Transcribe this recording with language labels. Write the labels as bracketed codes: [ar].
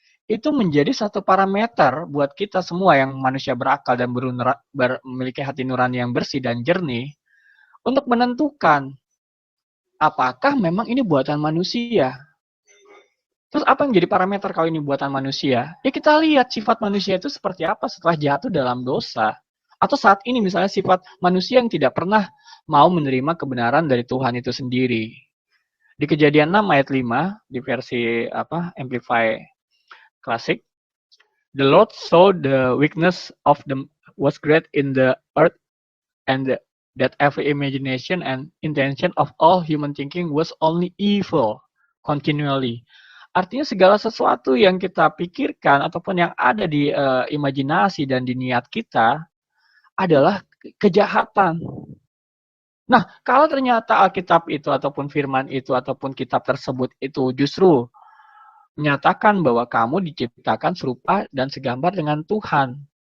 [id] Itu menjadi satu parameter buat kita semua yang manusia berakal dan memiliki hati nurani yang bersih dan jernih untuk menentukan apakah memang ini buatan manusia. Terus apa yang jadi parameter kalau ini buatan manusia? Ya kita lihat sifat manusia itu seperti apa setelah jatuh dalam dosa. Atau saat ini misalnya sifat manusia yang tidak pernah mau menerima kebenaran dari Tuhan itu sendiri. Di Kejadian 6 ayat 5 di versi Amplify Classic, [en] the Lord saw the weakness of them was great in the earth and that every imagination and intention of all human thinking was only evil continually. [id] Artinya segala sesuatu yang kita pikirkan ataupun yang ada di imajinasi dan di niat kita adalah kejahatan. Nah, kalau ternyata Alkitab itu ataupun firman itu ataupun kitab tersebut itu justru menyatakan bahwa kamu diciptakan serupa dan segambar dengan Tuhan.